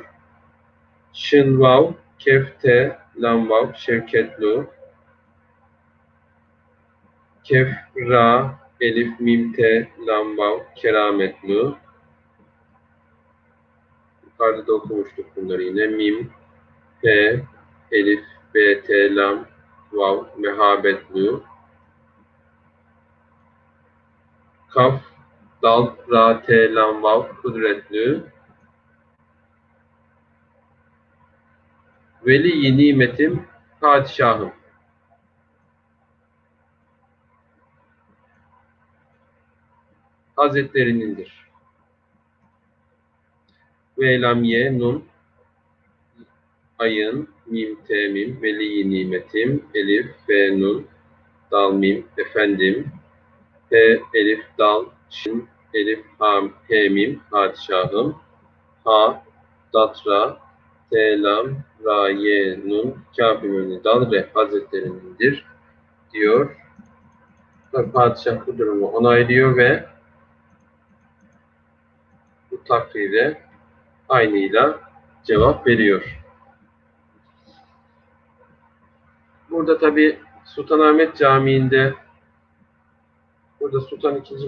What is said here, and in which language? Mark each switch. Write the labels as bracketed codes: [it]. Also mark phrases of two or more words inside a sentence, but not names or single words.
[tr] Şın vav, kef te, lam vav, şevketlu, kef ra, elif mim te, lam vav, kerametlu. Yukarıda da okumuştuk bunları yine. Mim, te, elif, b, t, lam, vav, mehabetlu. Kaf, dal, ra, te, lam, vav, kudretli. Veli-i nimetim, padişahım. Hazretlerinindir. Ve lam ye nun, ayın, mim, te, mim, veli-i nimetim, elif, ve nun, dal, mim, efendim, he, elif, dal, şin, elif, ham, he, mim, padişahım, ha, datra, te, lam, ra, ye, nun, kâf-ı dal, re, hazretlerinindir diyor. Padişah bu durumu onaylıyor ve bu takrire aynıyla cevap veriyor. Burada tabi Sultanahmet Camii'nde burada Sultan II.